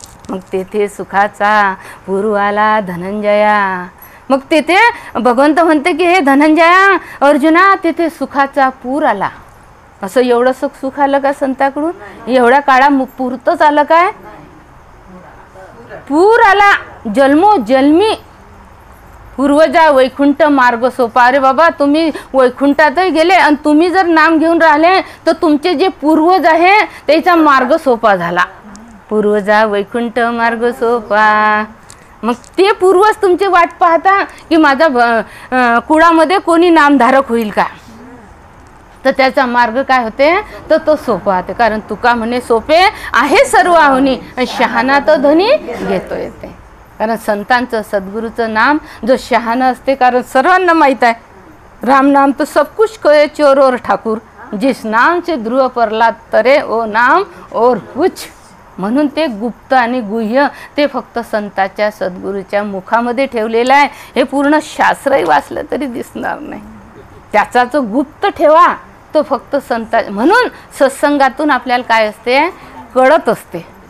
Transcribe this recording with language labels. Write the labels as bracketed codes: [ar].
[mr] मग तेथे सुखाचा पूर आला धनंजया. मग तेथे भगवंत म्हणते की हे धनंजया अर्जुना तेथे सुखाचा पूर आला. असं एवढं सुख आलं का संताकडून? एवढ्या काळा पुरतच आलं काय? पूर आला जन्मोजन्मी. पूर्वजा वैकुंठ मार्ग सोपा. अरे बाबा तुम्ही वैकुंठातही गेले आणि तुम्ही जर नाम घेऊन राहिले तर तुमचे जे पूर्वज आहे त्याचा मार्ग सोपा झाला. पूर्वजा वैकुंठ मार्ग सोपा. मग ते पूर्वज तुमची वाट पाहता की माझा कुळामध्ये कोणी नामधारक होईल का. तर त्याचा मार्ग काय होते तर तो सोपा होते. कारण तुका म्हणे सोपे आहे सर्व आहुनी शहाणा तो धनी घेतो येते. कारण संतांचं सद्गुरूचं नाम जो शहाणा असते. कारण सर्वांना माहीत आहे [hi] राम नाम तो सब कुछ कहे चोर और ठाकूर, जिस नाम से ध्रुव प्रहलाद तरे ओ नाम और कुछ. [mr] म्हणून ते गुप्त आणि गुह्य ते फक्त संताच्या सद्गुरूच्या मुखामध्ये ठेवलेलं आहे. हे पूर्ण शास्त्रही वाचलं तरी दिसणार नाही. त्याचा जो गुप्त ठेवा तो फक्त संता. म्हणून सत्संगातून आपल्याला काय असते कळत असते.